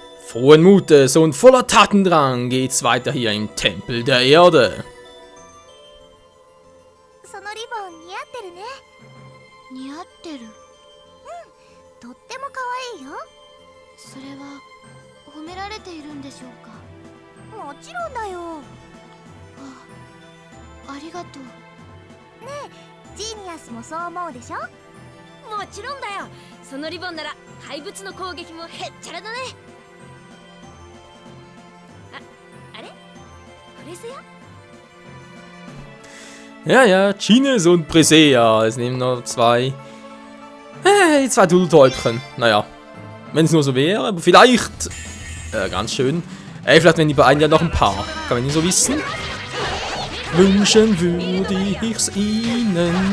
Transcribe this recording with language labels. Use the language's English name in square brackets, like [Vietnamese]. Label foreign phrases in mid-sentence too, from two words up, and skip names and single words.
[German] Frohen Mutes und voller Tatendrang geht's weiter hier im Tempel der Erde. [Japanese] そのリボン似合ってるね。似合ってる。とっても可愛いよ。それは褒められているんでしょうか。もちろんだよ。ありがとう。ジーニアスもそう思うでしょ。もちろんだよ。そのリボンなら怪物の攻撃もへっちゃらだね。あれこれせや [German] Ja, ja, Chines und Presea. Es nehmen noch zwei. Die zwei Turteltäubchen. Naja, wenn es nur so wäre, aber vielleicht. Ganz schön. Vielleicht wenn die beiden ja noch ein paar. Kann man nicht so wissen. Wünschen würde ich's ihnen.